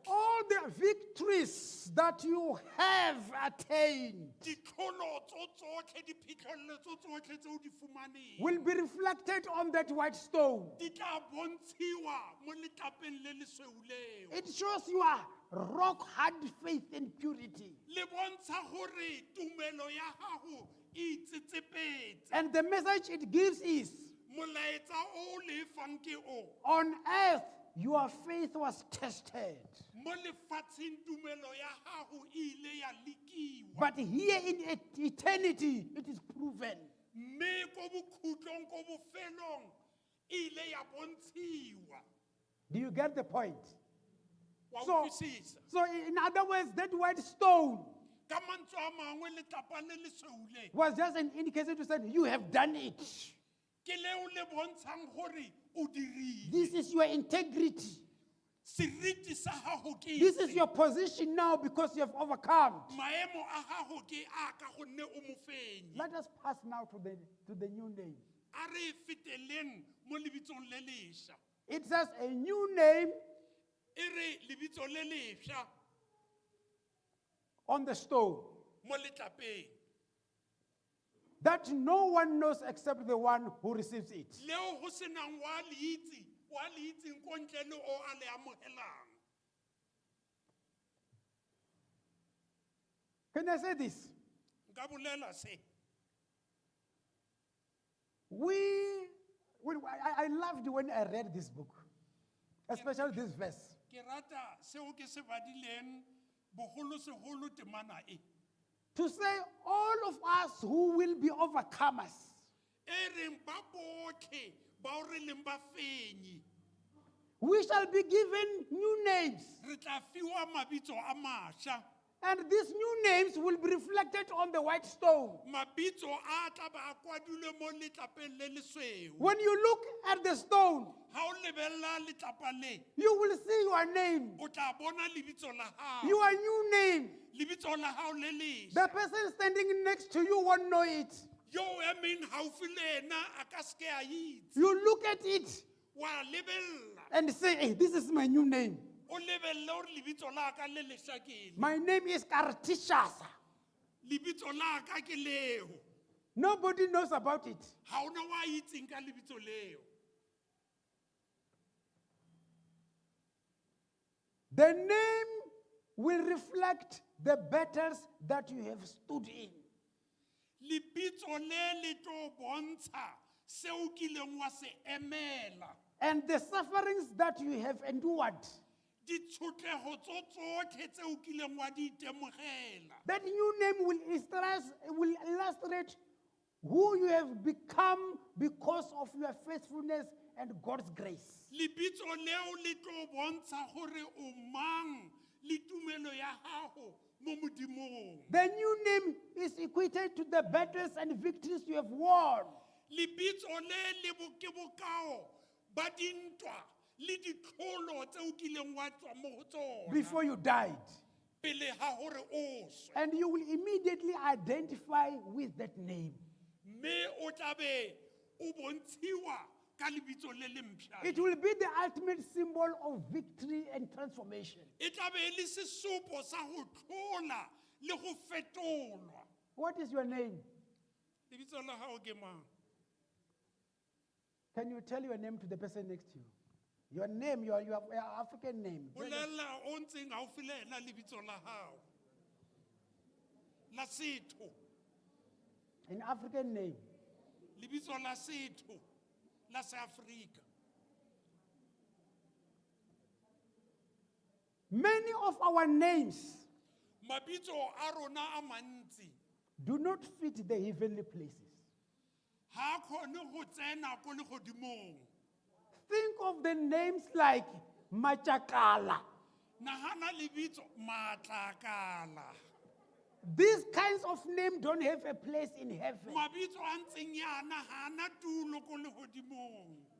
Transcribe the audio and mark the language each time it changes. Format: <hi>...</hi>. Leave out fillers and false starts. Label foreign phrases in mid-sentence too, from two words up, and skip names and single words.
<en>All the victories that you have attained</en> <tn>Ditlholo tso tsotlhe, diphitlhelelo tso tsotlhe tse o di fumaneng</tn> <en>will be reflected on that white stone.</en> <tn>di tla bontshiwa mo letlapeng le lesweu leo.</tn> <en>It shows your rock hard faith and purity.</en> <tn>Le bontsha gore tumelo ya gago e itsetsepetse.</tn> <en>And the message it gives is,</en> <tn>Molaetsa o le fang ke o.</tn> <en>on earth, your faith was tested.</en> <tn>Mo lefatsheng tumelo ya gago e ile ya lekiwa.</tn> <en>But here in eternity, it is proven.</en> <tn>Mme ko bokhutlong ko bofelong e ile ya bontshiwa.</tn> <en>Do you get the point?</en> <tn>Wa So, utlwisisa?</tn> <en>so in other words, that white stone</en> <tn>Ka mantswe a mangwe letlapa le lesweu le</tn> <en>was just an indication to say, you have done it.</en> <tn>ke leo le bontshang gore o dirile.</tn> <en>This is your integrity.</en> <tn>Seriti sa gago ke</tn> <en>This is</en> <tn>ese.</tn> <en>your position now because you have overcome.</en> <tn>Maemo a gago ke a ka gonne o mofenyi.</tn> <en>Let us pass now to the new name.</en> <tn>A re feteleng mo lebitsong le lesha.</tn> <en>It says a new name</en> <tn>E re lebitso le lesha</tn> <en>on the stone.</en> <tn>mo letlapeng.</tn> <en>that no one knows except the one who receives it.</en> <tn>leo go senang wa le itseng ko ntle le o a le amogelang.</tn> <en>Can I say this?</en> <tn>Nka bolela se.</tn> <en>I loved when I read this book, especially this verse.</en> <tn>Ke rata seo ke se badileng bogolosegolo temana e.</tn> <en>To say all of us who will be overcomers,</en> <tn>E reng ba botlhe bao re leng bafenyi</tn> <en>we shall be given new names.</en> <tn>re tla fiwa mabitso a mašwa.</tn> <en>And these new names will be reflected on the white stone.</en> <tn>Mabitso a tla ba a kwadilwe mo letlapeng le lesweu.</tn> <en>When you look at the stone,</en> <tn>Ha o lebelela letlapa le,</tn> <en>you will see your name,</en> <tn>o tla bona lebitso la hao.</tn> <en>your new name.</en> <tn>Lebitso la hao le lešwa.</tn> <en>The person standing next to you won't know it.</en> <tn>Yo emeng haufi le ena a ka seke a itse.</tn> <en>You look at it</en> <tn>Wa lebella.</tn> <en>and say, hey, this is my new name.</en> <tn>O lebelle hore lebitso la ka le lešwa ke eng.</tn> <en>My name is Kartishasa.</en> <tn>Lebitso la ka ke leo.</tn> <en>Nobody knows about it.</en> <tn>Ha ona wa itseng ka lebitso leo.</tn> <en>The name will reflect the battles that you have stood in.</en> <tn>Lebitso le tlo bontsha seo kileng wa se emela.</tn> <en>And the sufferings that you have endured.</en> <tn>Ditshotlego tsotlhe tseo kileng wa di itemogela.</tn> <en>That new name will illustrate who you have become because of your faithfulness and God's grace.</en> <tn>Lebitso leo le tlo bontsha gore o mang le tumelo ya gago mo modimong.</tn> <en>The new name is equated to the battles and victories you have won.</en> <tn>Lebitso le ke bokao ba dintwa le ditlholo tseo kileng wa tswa mo go tsona.</tn> <en>Before you died.</en> <tn>Pele ga gore o swe.</tn> <en>And you will immediately identify with that name.</en> <tn>Mme o tla be o bontshiwa ka lebitso le le mpšha.</tn> <en>It will be the ultimate symbol of victory and transformation.</en> <tn>E tla be e le sesupo sa go tlhola le go fetolwa.</tn> <en>What is your name?</en> <tn>Lebitso la gago ke mang?</tn> <en>Can you tell your name to the person next to you? Your name, your African name.</en> <tn>Bolela o ntseng gaufi le ena lebitso la gago. La setho.</tn> <en>An African name.</en> <tn>Lebitso la setho la seAfrika.</tn> <en>Many of our names</en> <tn>Mabitso a rona a mantsi</tn> <en>do not fit the heavenly places.</en> <tn>ha kgone go tsena ko legodimong.</tn> <en>Think of the names like Machakala.</en> <tn>Nagana lebitso Matlakala.</tn> <en>These kinds of names don't have a place in heaven.</en> <tn>Mabitso a ntseng yana ha ana tulo ko legodimong.</tn>